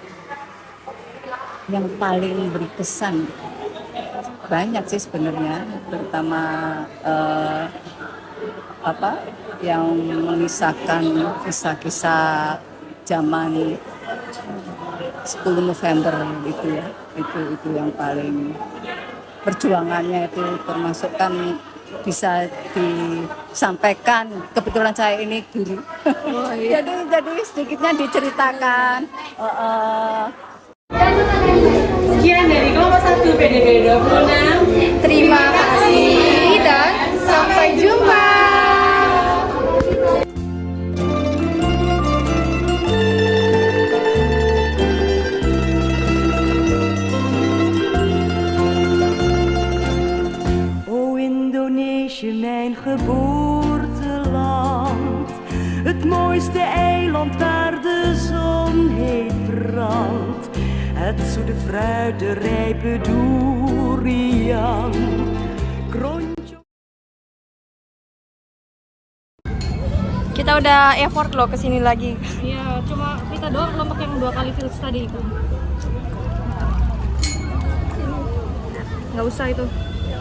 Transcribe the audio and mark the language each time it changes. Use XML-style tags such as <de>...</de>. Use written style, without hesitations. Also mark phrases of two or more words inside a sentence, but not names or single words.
<id>Yang paling berkesan banyak sih sebenarnya, terutama yang mengisahkan kisah-kisah zaman 10 November itu ya, itu yang paling perjuangannya itu termasuk kan bisa disampaikan. Kebetulan saya ini guru. Jadi sedikitnya diceritakan. Sekian dari kelompok 1 PDB 26. Terima kasih dan sampai jumpa.</id> <nl>O Indonesië, mijn geboorteland, het mooiste eiland waar de zon heet brandt. Het zoete fruit, de rijpe durian. Krontje.</nl> <id>Kita udah effort loh kesini lagi. Iya, cuma kita doang kelompok yang 2 kali field study itu. Nggak usah itu.</id>